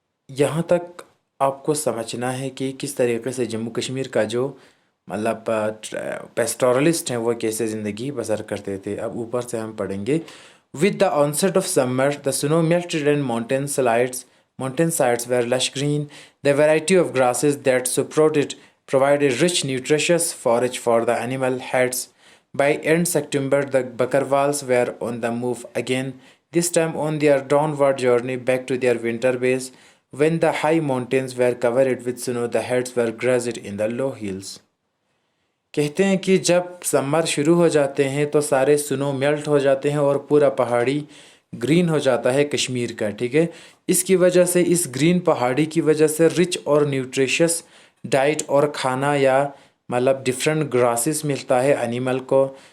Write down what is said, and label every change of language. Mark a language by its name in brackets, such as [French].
[Hindi] यहाँ तक आपको समझना है कि किस तरीके से जम्मू कश्मीर का जो मतलब पेस्टोरलिस्ट हैं वो कैसे ज़िंदगी बसर करते थे। [English] अब ऊपर से हम पढ़ेंगे। With the onset of summer the snow melted and mountain sides were lush green. The variety of grasses that sprouted provided rich nutritious forage for the animal heads. By end September the Bakarwals were on the move again, this time on their downward journey back to their winter base. When the high mountains were covered with snow, the herds were grazed in the low hills. [Hindi] कहते हैं कि जब summer शुरू हो जाते हैं तो सारे स्नो मेल्ट हो जाते हैं और पूरा पहाड़ी ग्रीन हो जाता है कश्मीर का, ठीक है। इसकी वजह से, इस ग्रीन पहाड़ी की वजह से रिच और न्यूट्रिशियस डाइट और खाना या मतलब डिफरेंट ग्रासेस मिलता है एनिमल को।